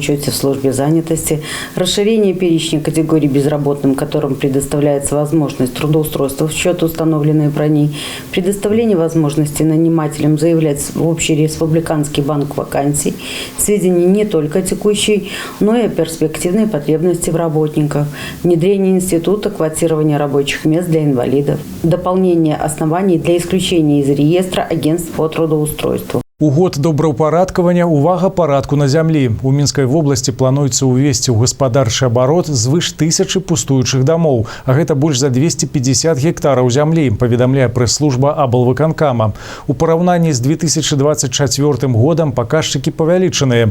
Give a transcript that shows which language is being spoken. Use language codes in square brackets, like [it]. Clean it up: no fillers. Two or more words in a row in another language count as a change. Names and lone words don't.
[ru] учете в службе занятости, расширение перечня категорий безработным, которым предоставляется возможность трудоустройства в счет установленной брони, предоставление возможности нанимателям заявлять в общий республиканский банк вакансий, сведения не только текущей, но и о перспективной потребности в работниках, внедрение института квотирования рабочих мест для инвалидов, дополнение оснований для исключения из реестра агентств по трудоустройству. [be] У год добраўпарадкавання увага парадку на зямлі. У Мінскай вобласці плануецца ўвесці ў гаспадарчы абарот звыш 1000 пустуючых дамоў, а гэта больш за 250 гектараў зямлі, паведамляе прэс-служба аблвыканкама. У параўнанні з 2024 годам паказчыкі павялічаныя.